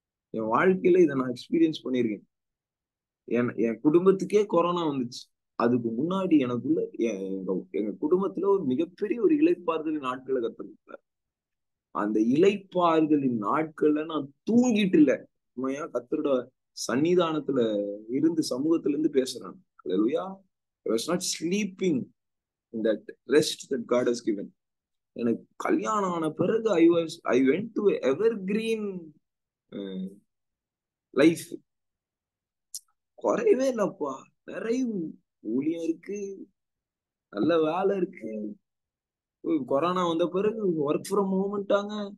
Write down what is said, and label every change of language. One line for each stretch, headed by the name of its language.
Tamil: என் வாழ்க்கையில இதை நான் எக்ஸ்பீரியன்ஸ் பண்ணியிருக்கேன். என் குடும்பத்துக்கே கொரோனா வந்துச்சு. அதுக்கு முன்னாடி எனக்குள்ள எங்க குடும்பத்துல ஒரு மிகப்பெரிய ஒரு இளைப்பாறுதலின் நாட்களை கத்துக்கிட்டார். அந்த இளைப்பாறுதலின் நாட்கள்ல நான் தூங்கிட்டு இல்ல, உண்மையா கர்த்தரோட சன்னிதானத்துல இருந்து, சமூகத்துல இருந்து பேசுறேன். அல்லேலூயா.
English: I was not sleeping in that rest that God has given.
Tamil: எனக்கு கல்யாணம் ஆன பிறகு
English: I went to evergreen
Tamil: life. குறையவே இல்லப்பா. நிறைய ஊழியம் இருக்கு, நல்ல வேலை இருக்கு. கொரோனா வந்த பிறகு ஒர்க் ஃப்ரம் ஹோம்ட்டாங்க.